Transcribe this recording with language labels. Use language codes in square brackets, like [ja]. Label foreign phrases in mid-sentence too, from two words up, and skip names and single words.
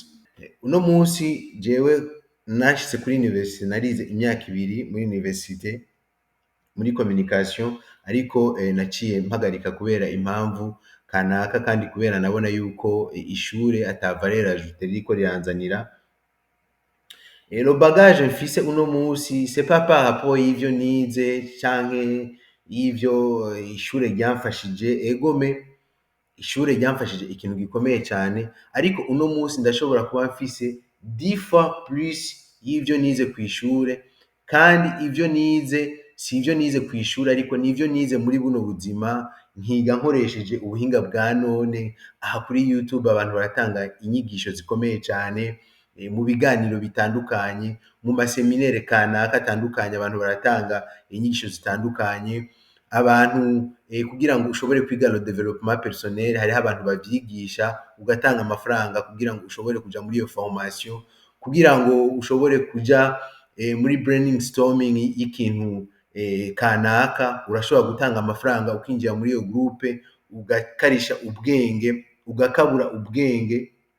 [rn] Uno munsi jewe nashitse kuri université, narize imyaka 2 muri université muri communication, ariko naciye mpagarika kubera impamvu kanaka, kandi kubera nabona yuko ishure ata [fr] valeur ajoutée [rn] ririko riranzanira. [fr] Le bagage [rn] mfise uno munsi [fr] c'est pas par rapport [rn] y'ivyo nize canke y'ivyo ishure ryamfashije, egome ishure ryamfashije ikintu gikomeye cyane, ariko uno munsi ndashobora kuba mfise [fr] 10 fois plus [rn] y'ivyo nize kw'ishure, kandi ivyo nize si ivyo nize kw'ishure ariko nivyo nize muri buno buzima, nkiga nkoresheje ubuhinga bwa none. Aha kuri YouTube abantu baratanga inyigisho zikomeye cyane, mu biganiro bitandukanye, mu maseminaire kanaka atandukanye abantu baratanga inyigisho zitandukanye. Abantu kugira ngo ushobore kwiga [fr] le développement personnel [rn] hariho abantu bavyigisha, ugatanga amafaranga kugira ngo ushobore kuja muri iyo formation, kugira ngo ushobore kuja muri brainstorming y'ikintu kanaka, urashobora gutanga amafaranga ukinjira muri iyo groupe, ugakarisha ubwenge, ugakabura ubwenge.